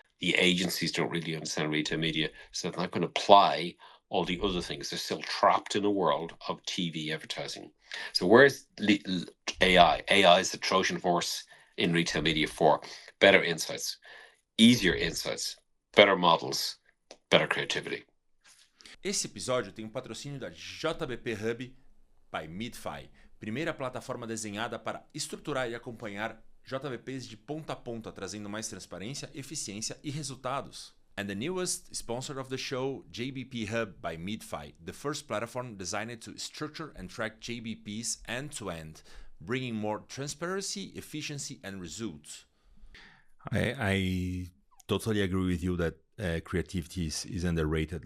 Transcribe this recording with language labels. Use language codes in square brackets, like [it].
[en] The agencies don't really understand retail media, so they're not going to apply all the other things. They're still trapped in a world of TV advertising. So where's AI? AI is the Trojan horse in retail media for better insights, easier insights, better models, better creativity. [pt] Esse episódio tem um patrocínio da JBP Hub by Midfi, primeira plataforma desenhada para estruturar e acompanhar JBPs de ponta a ponta, trazendo mais transparência, eficiência e resultados. [en] And the newest sponsor of the show, JBP Hub by Midfi, the first platform designed to structure and track JBPs end-to-end, bringing more transparency, efficiency, and results. I totally agree with you that creativity is underrated.